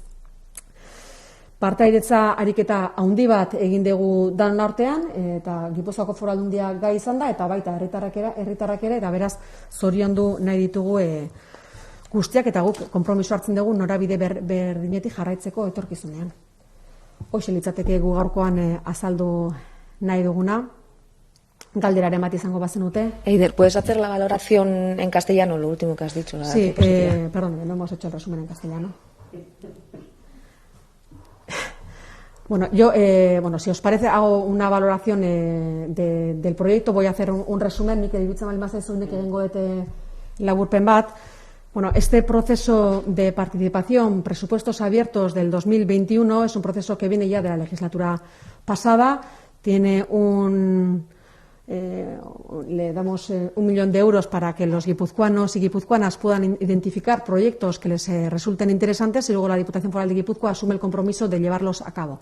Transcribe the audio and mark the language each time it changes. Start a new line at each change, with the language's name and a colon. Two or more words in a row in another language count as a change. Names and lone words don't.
Basque: Partairetza ariketa handi bat egin dugu danon artean, eta Gipuzkoako Foru Aldundia gai izan da, eta baita herritarrak ere, eta beraz, zoriondu nahi ditugu guztiak, eta guk konpromiso hartzen dugu norabide berdinetik jarraitzeko etorkizunean. Hoxe litzateke gu gaurkoan azaldu nahi duguna. Galderaren bat izango bazenute. Eider,
Spanish: ¿puedes hacer la valoración en castellano, lo último que has dicho? Sí, perdón, no hemos hecho el resumen en castellano. Bueno, yo, si os parece, hago una valoración del proyecto. Voy a hacer un resumen,
Basque: nik edibitzen bali mazaizu nik egingo dute laburpen bat.
Spanish: Bueno, este proceso de participación, presupuestos abiertos del 2021, es un proceso que viene ya de la legislatura pasada. Tiene le damos 1 millón de euros para que los guipuzcoanos y guipuzcoanas puedan identificar proyectos que les resulten interesantes, y luego la Diputación Foral de Guipúzcoa asume el compromiso de llevarlos a cabo.